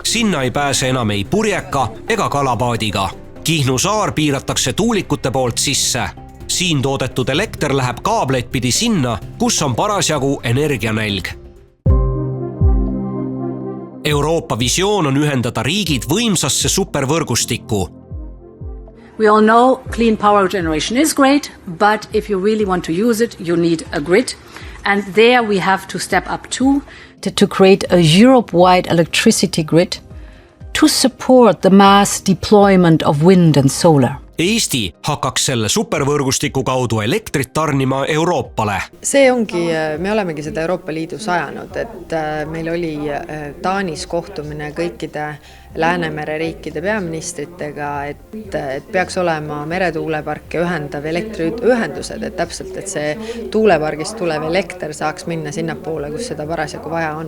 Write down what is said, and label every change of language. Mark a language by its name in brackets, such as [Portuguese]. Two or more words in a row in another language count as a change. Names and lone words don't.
[Estonian] Sinna ei pääse enam ei purjeka ega kalapaadiga. Kihnu saar piiratakse tuulikute poolt sisse. Siin toodetud elekter läheb kaableid pidi sinna, kus on parasjagu energianälg. Euroopa visioon on ühendada riigid võimsasse supervõrgustikku. [English] We all know clean power generation is great, but if you really want to use it, you need a grid. And there we have to step up too. To create a Europe-wide electricity grid to support the mass deployment of wind and solar. [Estonian] Eesti hakkaks selle supervõrgustiku kaudu elektrit tarnima Euroopale. See ongi, me olemegi seda Euroopa Liidus ajanud, et meil oli Taanis kohtumine kõikide Läänemere riikide peaministritega, et peaks olema meretuuleparke ühendav elektriühendused, et täpselt, et see tuulepargist tulev elekter saaks minna sinnapoole, kus seda parasjagu vaja on.